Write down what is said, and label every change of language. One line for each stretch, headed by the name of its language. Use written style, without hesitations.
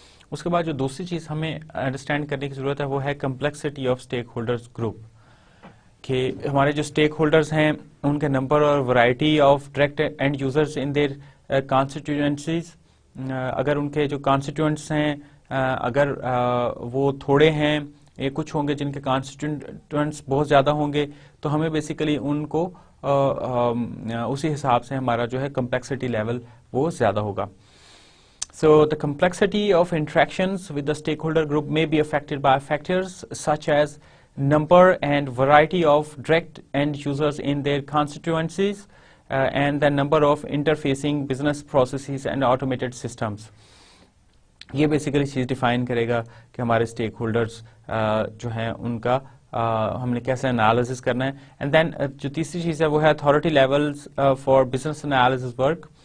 Urdu: اس کے بعد جو دوسری چیز ہمیں انڈرسٹینڈ کرنے کی ضرورت ہے وہ ہے complexity of stake holders group, کہ ہمارے جو اسٹیک ہولڈرز ہیں ان کے نمبر اور
English: Variety of direct end users in their constituencies.
Urdu: اگر ان کے جو کانسٹیٹوئنٹس ہیں اگر وہ تھوڑے ہیں, کچھ ہوں گے جن کے کانسٹیٹوئنٹس بہت زیادہ ہوں گے, تو ہمیں بیسیکلی ان کو اسی حساب سے ہمارا جو ہے کمپلیکسٹی لیول وہ زیادہ ہوگا.
English: So the complexity of interactions with the stakeholder group may be affected by factors such as number and variety of direct end users in their constituencies and the number of interfacing business processes and automated systems.
Urdu: یہ basically چیز define کرے گا کہ ہمارے stake holders جو ہیں ان کا ہم نے کیسے انالیسس کرنا ہے. اینڈ دین جو تیسری چیز ہے وہ ہے
English: Authority levels for business analysis work.